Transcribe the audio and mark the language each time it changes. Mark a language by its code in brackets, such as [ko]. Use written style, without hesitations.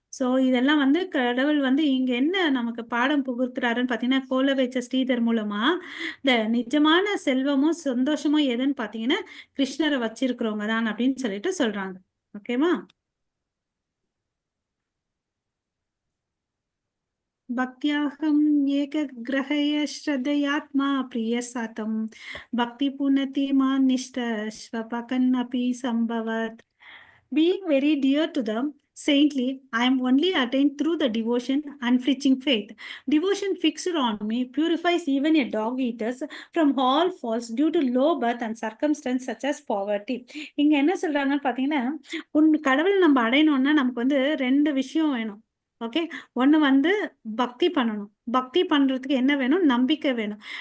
[ta] So இதெல்லாம் வந்து கடவுள் வந்து இங்கே என்ன நமக்கு பாடம் புகுத்துறாருன்னு பார்த்தீங்கன்னா, கோல வச்ச ஸ்ரீதர் மூலமா இந்த நிஜமான செல்வமும் சந்தோஷமும் எதுன்னு பார்த்தீங்கன்னா கிருஷ்ணரை வச்சிருக்கிறவங்க தான் அப்படின்னு சொல்லிட்டு சொல்றாங்க. ஓகேவா? [sa] பக்தியாகம் ஏக கிரகய ஸ்ரத்தையாத்மா பிரிய சாத்தம் பக்தி புனதி மான் நிஷ்ட ஸ்வபகன் அபி சம்பவத். [en] Being very dear to them saintly, I am only attained through the devotion unflinching faith. Devotion fixed on me purifies even a dog eaters from all faults due to low birth and circumstance such as poverty. [ta] இங்க என்ன சொல்றாங்கன்னு பார்த்தீங்கன்னா, கடவுள் நம்ம அடையணும்னா நமக்கு வந்து 2 விஷயம் வேணும். ஓகே, ஒன்று வந்து பக்தி பண்ணணும். பக்தி பண்றதுக்கு என்ன வேணும்? நம்பிக்கை வேணும்.